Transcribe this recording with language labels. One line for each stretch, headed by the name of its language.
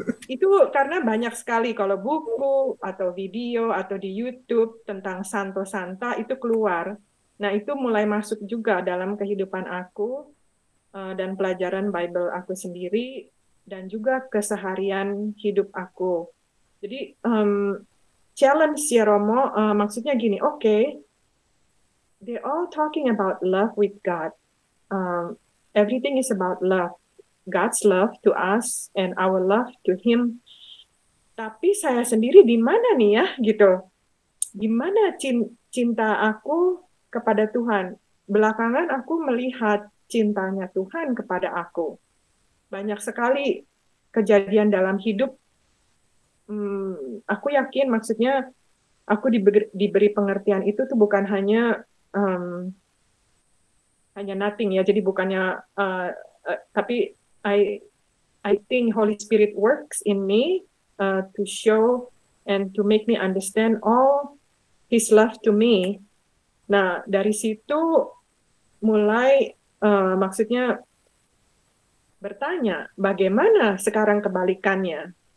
Indonesian: Itu karena banyak sekali kalau buku atau video atau di YouTube tentang Santo Santa itu keluar. Nah, itu mulai masuk juga dalam kehidupan aku dan pelajaran Bible aku sendiri dan juga keseharian hidup aku. Jadi challenge ya Romo, maksudnya gini,
English: okay, they're all talking about love with God. Everything is about love. God's love to us and our love to Him.
Indonesian: Tapi saya sendiri di mana nih ya, gitu. Di mana cinta aku kepada Tuhan? Belakangan aku melihat cintanya Tuhan kepada aku. Banyak sekali kejadian dalam hidup. Aku yakin, maksudnya aku diberi pengertian itu tuh bukan hanya nothing ya. Jadi bukannya, tapi
English: I think Holy Spirit works in me to show and to make me understand all His love to me.
Indonesian: Nah, dari situ mulai maksudnya bertanya, bagaimana sekarang kebalikannya?